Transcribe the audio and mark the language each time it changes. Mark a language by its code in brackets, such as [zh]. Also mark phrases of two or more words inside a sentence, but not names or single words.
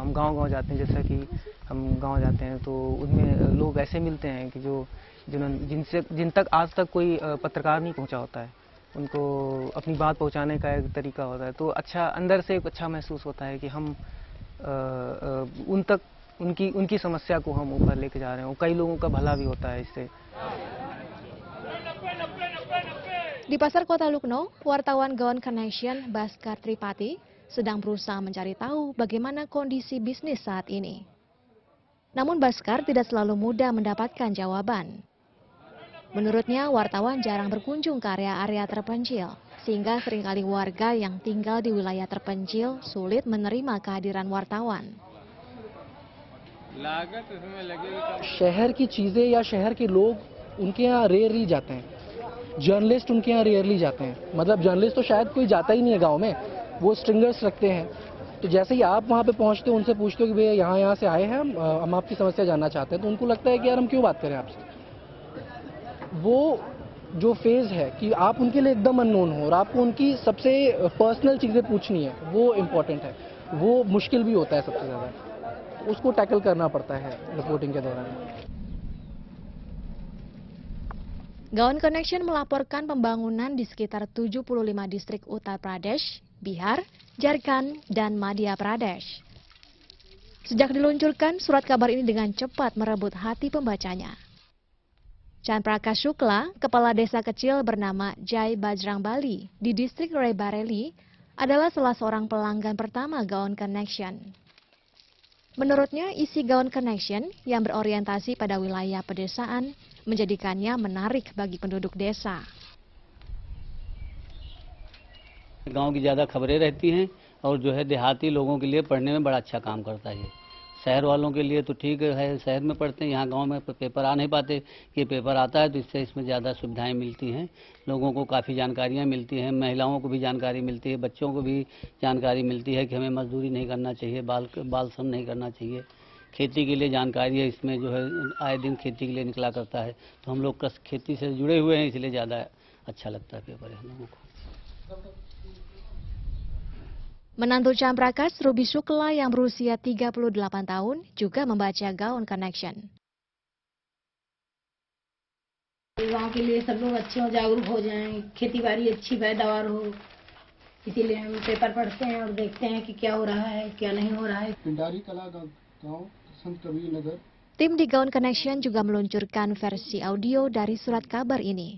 [hi] हम गांव-गांव जाते हैं, जैसा कि हम गांव जाते हैं तो उनमें लोग ऐसे मिलते हैं कि जिन तक आज तक कोई पत्रकार नहीं पहुंचा होता है, उनको अपनी बात पहुंचाने का एक तरीका होता है, तो अच्छा अंदर से एक अच्छा महसूस होता है कि हम उन तक उनकी समस्या को हम ऊपर लेके जा रहे हैं। कई लोगों का भला भी होता है इससे। [id] Di pasar kota Lucknow, wartawan Gaon Connection Bhaskar Tripati sedang berusaha mencari tahu bagaimana kondisi bisnis saat ini. Namun Bhaskar tidak selalu mudah mendapatkan jawaban. Menurutnya, wartawan jarang berkunjung ke area-area terpencil, sehingga seringkali warga yang tinggal di wilayah terpencil sulit menerima kehadiran wartawan. [hi] शहर की चीज़ें या शहर के लोग उनके यहाँ रेयरली जाते हैं, जर्नलिस्ट उनके यहाँ रेयरली जाते हैं। मतलब जर्नलिस्ट तो शायद कोई जाता ही नहीं है गांव में, वो स्ट्रिंगर्स रखते हैं। तो जैसे ही आप वहाँ पे पहुँचते हो, उनसे पूछते हो कि भैया यहाँ से आए हैं, हम आपकी समस्या जानना चाहते हैं, तो उनको लगता है कि यार हम क्यों बात करें आपसे। वो जो फेज़ है कि आप उनके लिए एकदम अननोन हो और आपको उनकी सबसे पर्सनल चीज़ें पूछनी है, वो इम्पोर्टेंट है। वो मुश्किल भी होता है सबसे ज़्यादा, उसको टैकल करना पड़ता है रिपोर्टिंग के दौरान। [id] Gaon Connection melaporkan pembangunan di sekitar 75 distrik Uttar Pradesh, Bihar, Jharkhand, dan Madhya Pradesh. Sejak diluncurkan, surat kabar ini dengan cepat merebut hati pembacanya. Chan Prakash Shukla, kepala desa kecil bernama Jai Bajrang Bali di distrik Rai Bareilly, adalah salah seorang pelanggan pertama Gaon Connection. Menurutnya, isi Gaon Connection yang berorientasi pada wilayah pedesaan menjadikannya menarik bagi penduduk desa. [hi] गांव की ज़्यादा खबरें रहती हैं और जो है देहाती लोगों के लिए पढ़ने में बड़ा अच्छा काम करता है। शहर वालों के लिए तो ठीक है, शहर में पढ़ते हैं, यहाँ गांव में पेपर आ नहीं पाते। ये पेपर आता है तो इससे इसमें ज़्यादा सुविधाएं मिलती हैं, लोगों को काफ़ी जानकारियाँ मिलती हैं, महिलाओं को भी जानकारी मिलती है, बच्चों को भी जानकारी मिलती है कि हमें मजदूरी नहीं करना चाहिए, बाल श्रम नहीं करना चाहिए। खेती के लिए जानकारी है, इसमें जो है आए दिन खेती के लिए निकला करता है, तो हम लोग खेती से जुड़े हुए हैं, इसलिए ज़्यादा अच्छा लगता है पेपर हम लोगों को। [id] Menantu Chan Prakash, Ruby Shukla yang berusia 38 tahun juga membaca Gaon Connection. [hi] गांव के लिए सब लोग अच्छे हो, जागरूक हो जाएं, खेती बाड़ी अच्छी पैदावार हो, इसीलिए हम पेपर पढ़ते हैं और देखते हैं कि क्या हो रहा है, क्या नहीं हो रहा है। पिंडारी कला गांव संत कबीर नगर। [id] Tim di Gaon Connection juga meluncurkan versi audio dari surat kabar ini.